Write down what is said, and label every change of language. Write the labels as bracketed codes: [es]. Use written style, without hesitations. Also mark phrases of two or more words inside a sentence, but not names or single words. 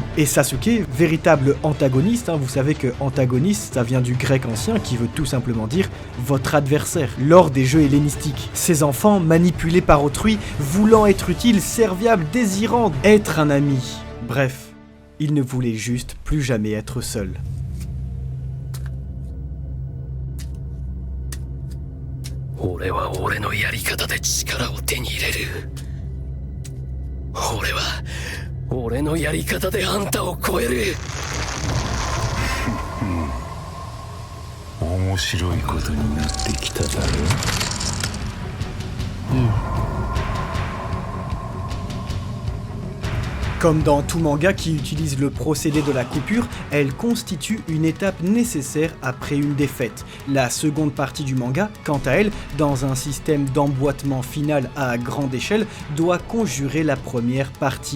[fr] Et Sasuke, véritable antagoniste, vous savez que antagoniste, ça vient du grec ancien qui veut tout simplement dire votre adversaire. Lors des jeux hellénistiques, ces enfants manipulés par autrui, voulant être utiles, serviables, désirant être un ami. Bref, ils ne voulaient juste plus jamais être seuls. [ja] 俺は俺のやり方で力を手に入れる。俺は俺のやり方であんたを超える。面白いことになってきただろう。 [fr] Comme dans tout manga qui utilise le procédé de la coupure, elle constitue une étape nécessaire après une défaite. La seconde partie du manga, quant à elle, dans un système d'emboîtement final à grande échelle, doit conjurer la première partie.